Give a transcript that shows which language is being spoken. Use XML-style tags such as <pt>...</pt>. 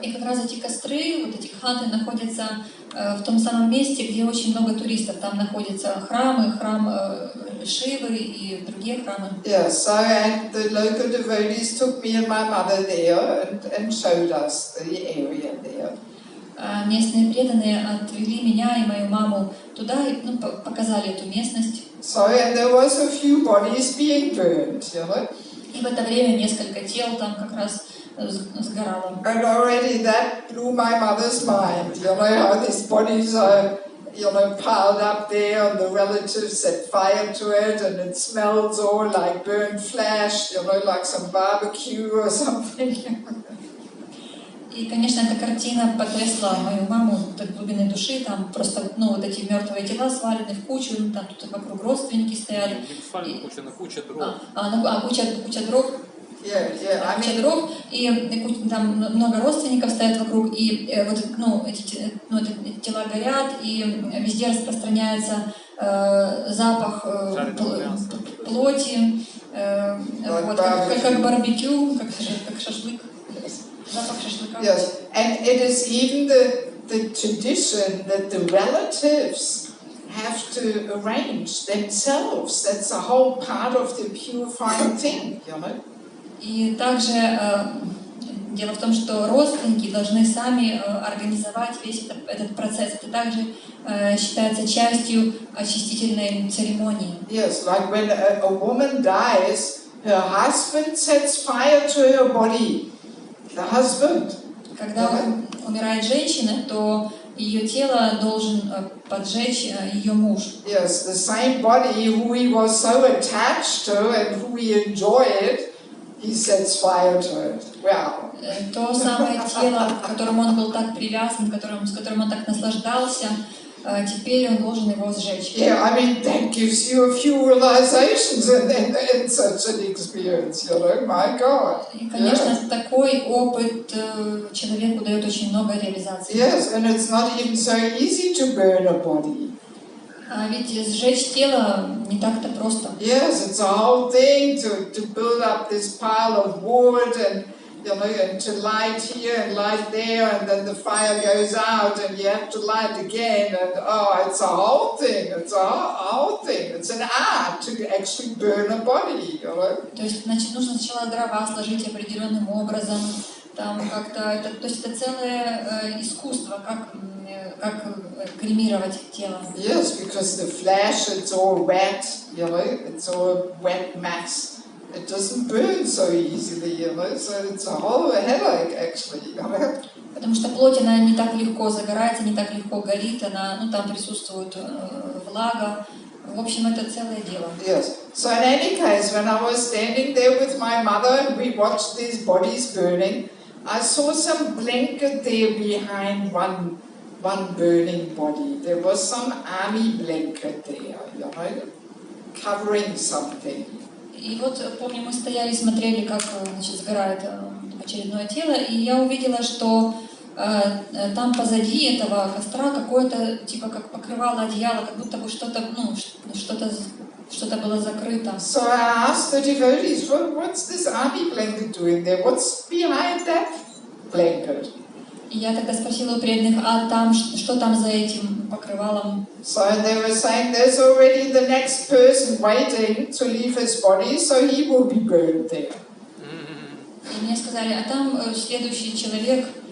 <ru>И как раз эти костры, вот эти хаты находятся в том самом месте, где очень много туристов. Там находятся храмы, храм Шивы и другие храмы.</ru> <en>Yeah, so and the local devotees took me and my mother there and showed us the area there.</en> <ru>Местные преданные отвели меня и мою маму туда и показали эту местность.</ru> <en>So, and there was a few bodies being burned, you know.</en> <ru>И в это время несколько тел там как раз сгорало.</ru> <en>And already that blew my mother's mind, you know, how these bodies are, you know, piled up there and the relatives set fire to it and it smells all like burnt flesh, you know, like some barbecue or something.</en> <ru>И, конечно, эта картина потрясла мою маму до глубины души. Там просто, вот эти мертвые тела свалены в кучу, там тут вокруг родственники стояли. Куча дров. Куча дров. Куча дров, и там много родственников стоят вокруг, и эти тела горят, и везде распространяется запах плоти, как барбекю, как шашлык.</ru> <en>Yes, and it is even the tradition that the relatives have to arrange themselves. That's a whole part of the purifying thing, you know.</en> <ru>И также дело в том, что родственники должны сами организовать весь этот процесс. Это также считается частью очистительной церемонии.</ru> <en>Yes, like when a woman dies, her husband sets fire to her body. The husband.</en> <ru>Когда умирает женщина, то ее тело должен поджечь ее муж.</ru> <en>Yes, the same body who he was so attached to and who he enjoyed, he sets fire to it. Wow.</en> <ru>То самое тело, к которому он был так привязан, с которым он так наслаждался, теперь он должен его сжечь.</ru> <en>Yeah, I mean that gives you a few realizations in such an experience, you know. My God.</en> <ru>И, конечно, такой опыт человеку дает очень много реализаций.</ru> <en>Yes, and it's not even so easy to burn a body.</en> <ru>А ведь сжечь тело не так-то просто.</ru> <en>Yes, it's a whole thing to build up this pile of wood and, you know, and to light here and light there, and then the fire goes out and you have to light again, and it's a whole thing. It's a whole thing. It's an art to actually burn a body, you know.</en> <ru>То есть, значит, нужно сначала дрова сложить определенным образом, там как-то, то есть это целое искусство, как кремировать тело.</ru> <en>Yes, because the flesh, it's all wet, you know, it's all wet mass. It doesn't burn so easily, you know, so it's a whole headache actually, you know.</en> <ru>Потому что плоть, она не так легко загорается, не так легко горит, она, там присутствует влага. В общем, это целое дело.</ru> <en>Yes. So in any case, when I was standing there with my mother and we watched these bodies burning, I saw some blanket there behind one burning body. There was some army blanket there, you know, covering something.</en> <ru>И вот, помню, мы стояли и смотрели, как, сгорает очередное тело, и я увидела, что там позади этого костра какое-то, типа, как покрывало одеяло, как будто бы что-то было закрыто.</ru> <en>So I asked the devotees, what's this army blanket doing there? What's behind that blanket?</en> <ru>И я тогда спросила у преданных, а там, что там за этим покрывалом?</ru> <en>So they were saying there's already the next person waiting to leave his body, so he will be burned there.</en> <ru>И мне сказали, а там следующий человек</ru>